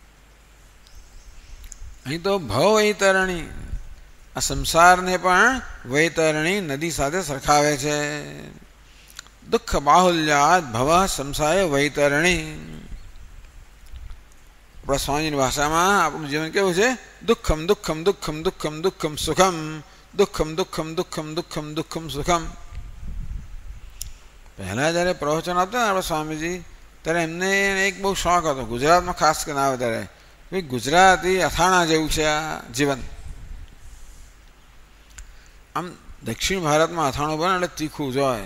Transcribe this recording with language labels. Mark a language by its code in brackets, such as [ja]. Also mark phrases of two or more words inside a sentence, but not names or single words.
[gu] અહીં તો ભવ વૈતરણી, આ સંસારને પણ વૈતરણી નદી સાથે સરખાવે છે. [sa] दुःख बाहुल्याद भव संसाय वैतरणी. [gu] આપણા સ્વામીની ભાષામાં આપણું જીવન કેવું છે? [sa] दुःखम दुःखम दुःखम दुःखम दुःखम सुखम दुःखम दुःखम दुःखम दुःखम दुःखम सुखम. [gu] પહેલાં જ્યારે પ્રવચન આપતા ને આપણા સ્વામીજી, ત્યારે એમને એક બહુ શોખ હતો. ગુજરાતમાં ખાસ કરીને આવે ત્યારે ભાઈ ગુજરાતી અથાણા જેવું છે આ જીવન. આમ દક્ષિણ ભારતમાં અથાણું બને એટલે તીખું જ હોય.